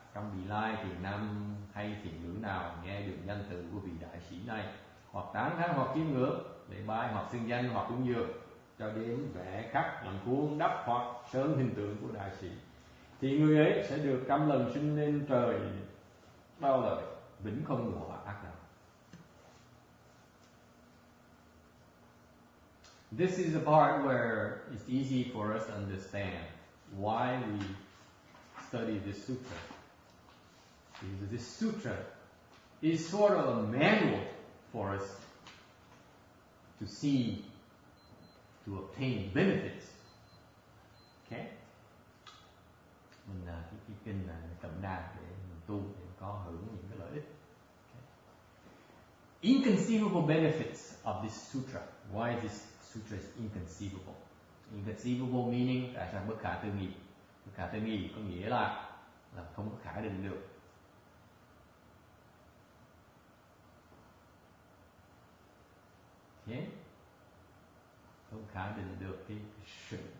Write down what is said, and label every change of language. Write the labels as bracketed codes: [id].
[vi] Trong vị lai thiền nam hay thiền nữ nào nghe được danh từ của vị đại sĩ này, hoặc tán thán hoặc chiêm ngưỡng, lễ bái hoặc xưng danh hoặc cúng dường, cho đến vẽ khắc làm khuôn đắp hoặc sơn hình tượng của đại sĩ, thì người ấy sẽ được trăm lần sinh lên trời bao đời, vĩnh không đọa ác đạo. [en] This is the part where it's easy for us to understand why we study this sutra. Because this sutra is sort of a manual for us to see, to obtain benefits. Okay? [vi] Mình cái kinh là cẩm nang để mình tu để có hưởng những cái lợi ích. [en] Okay. Inconceivable benefits of this sutra. Why this sutra is inconceivable? Inconceivable meaning [vi] tại sao bất khả tư nghị? Bất khả tư nghị có nghĩa là không có khả định được. Okay? Không khả định được cái sự.